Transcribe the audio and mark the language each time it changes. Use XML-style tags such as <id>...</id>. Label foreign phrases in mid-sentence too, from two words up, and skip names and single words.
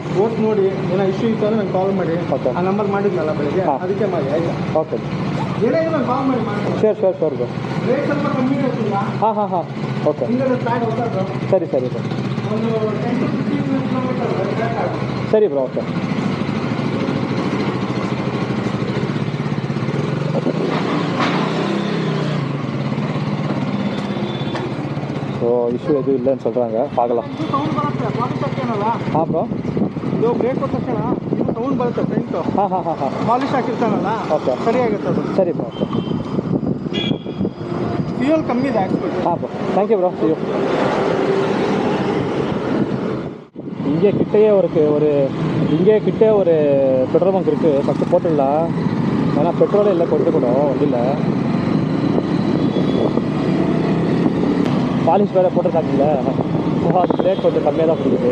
<kn>ಓಟ್ ನೋಡಿ, ಏನೋ ಇಶ್ಯೂ ಇತ್ತು ಅಂದರೆ ನಂಗೆ ಕಾಲ್ ಮಾಡಿ. ಓಕೆ, ಆ ನಂಬರ್ ಮಾಡಿದ್ನಲ್ಲ ಬೆಳಿಗ್ಗೆ, ಹಾಂ. ಅದಕ್ಕೆ ಮಾಡಿ ಆಯ್ತಾ? ಓಕೆ, ಏನೇ ನಾನು ಕಾಲ್ ಮಾಡಿ ಮಾಡ್ತೀನಿ.</kn> <en>sure bro.</en> <kn>ರೇಟ್ ಸ್ವಲ್ಪ ಕಮ್ಮಿ ಇರುತ್ತಿಲ್ಲ. ಹಾಂ ಹಾಂ ಹಾಂ, ಓಕೆ, ಹಿಂದೆ ಸ್ಟಾರ್ಟ್ ಹೊಸದು ಸರಿ ಸರಿ ಬ್ರೋ, ಒಂದು 10 to 15 ಕಿಲೋಮೀಟರ್ ಬೇಕಾಗುತ್ತೆ. ಸರಿ ಬ್ರೋ, ಓಕೆ.</kn> <ta>ஸோ இஷ்யூ எதுவும் இல்லைன்னு சொல்கிறாங்க, பார்க்கலாம்.</ta> <kn>ಇದು ಸೌಂಡ್ ಬರುತ್ತೆ, ಪಾಲಿಶ್ ಹಾಕ್ತೀನಲ್ಲ. ಹಾಂ ಬ್ರೋ, ಇದು ಬ್ರೇಕ್ ಕೊಟ್ಟ ತಕ್ಷಣ ಇದು ಸೌಂಡ್ ಬರುತ್ತೆ ಫ್ರಂಟು. ಹಾಂ ಹಾಂ ಹಾಂ ಹಾಂ, ಪಾಲಿಶ್ ಹಾಕಿರ್ತಾನಲ್ಲ, ಓಕೆ, ಸರಿಯಾಗುತ್ತೆ ಅದು. ಸರಿ ಬ್ರೋ, ಓಕೆ. ಫ್ಯೂಯಲ್ ಕಮ್ಮಿ ಇದೆ ಹಾಕ್ಸ್ಬಿಟ್ಟು. ಹಾಂ ಬ್ರೋ,</kn> <en>thank you bro.</en> <ta>ஐயோ, இங்கே கிட்டேயே இங்கே கிட்டே ஒரு பெட்ரோல் பங்க் இருக்குது. ஃபஸ்ட்டு போட்டுடலாம், ஏன்னா பெட்ரோலே இல்லை கொஞ்சம் கூட வண்டியில். பாலிஷ் வேறு போட்டிருக்காங்கல்ல, அது ரேட் கொஞ்சம் கம்மியாக தான் பிடிக்குது.</ta>